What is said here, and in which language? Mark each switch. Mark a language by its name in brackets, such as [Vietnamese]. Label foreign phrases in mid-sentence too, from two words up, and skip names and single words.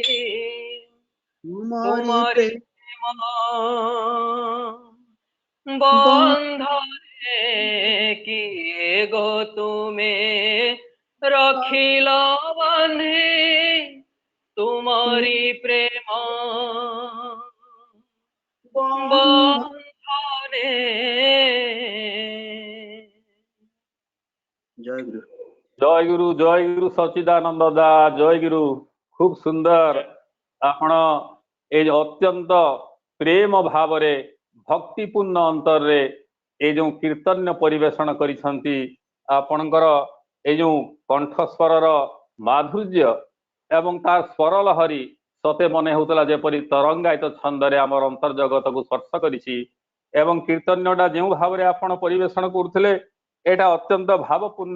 [Bangla] তোমারি প্রেম বন্ধনে কিয়ে গো তুমি রখিল বান্ধি তোমারি প্রেম বন্ধনে [Odia] ଜୟ ଗୁରୁ ସଚିଦାନନ୍ଦ ଦା ଜୟ ଗୁରୁ। ଖୁବ ସୁନ୍ଦର ଆପଣ ଏଇ ଅତ୍ୟନ୍ତ ପ୍ରେମ ଭାବରେ ଭକ୍ତିପୂର୍ଣ୍ଣ ଅନ୍ତରରେ ଏଇ ଯୋଉ କୀର୍ତ୍ତନ୍ୟ ପରିବେଷଣ କରିଛନ୍ତି ଆପଣଙ୍କର ଏଇ ଯୋଉ କଣ୍ଠସ୍ୱରର ମାଧୁର୍ଯ୍ୟ ଏବଂ ତାର ସ୍ୱର ଲହରୀ ସତେ ମନେ ହେଉଥିଲା ଯେପରି ତରଙ୍ଗାୟିତ ଛନ୍ଦରେ ଆମର ଅନ୍ତର୍ଜଗତକୁ ସ୍ପର୍ଶ କରିଛି ଏବଂ କୀର୍ତ୍ତନ୍ୟଟା ଯେଉଁ ଭାବରେ ଆପଣ ପରିବେଷଣ କରୁଥିଲେ ଏଇଟା ଅତ୍ୟନ୍ତ ଭାବପୂର୍ଣ୍ଣ।